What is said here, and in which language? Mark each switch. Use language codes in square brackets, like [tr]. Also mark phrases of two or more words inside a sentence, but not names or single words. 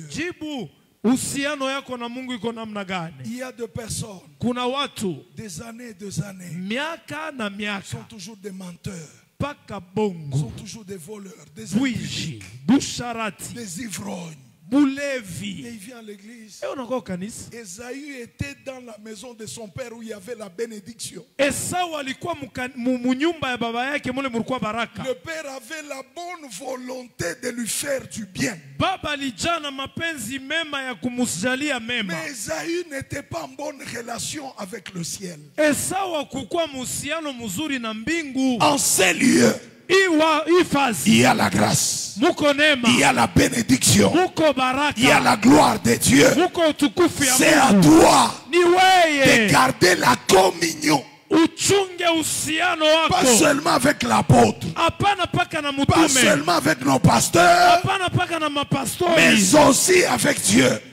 [fr] Il y a des personnes, des années, sont toujours des menteurs, sont toujours des voleurs, des impies, des ivrognes, [sw] bulevi. [fr] Et il vient à l'église. Et on encore kanisa. Ésaü était dans la maison de son père où il y avait la bénédiction. [sw] Esau alikuwa munyumba ya baba yake mule mulikuwa baraka. [fr] Le père avait la bonne volonté de lui faire du bien. [sw] Baba alijana mapenzi mema ya kumjalia mema. [fr] Mais Ésaü n'était pas en bonne relation avec le ciel. [sw] Esau hakukuwa muhusiano mzuri na mbingu. [fr] En ces lieux, il y a la grâce, il y a la bénédiction, il y a la gloire de Dieu. C'est à toi de garder la communion. Pas seulement avec l'apôtre, pas seulement avec nos pasteurs, mais aussi avec Dieu.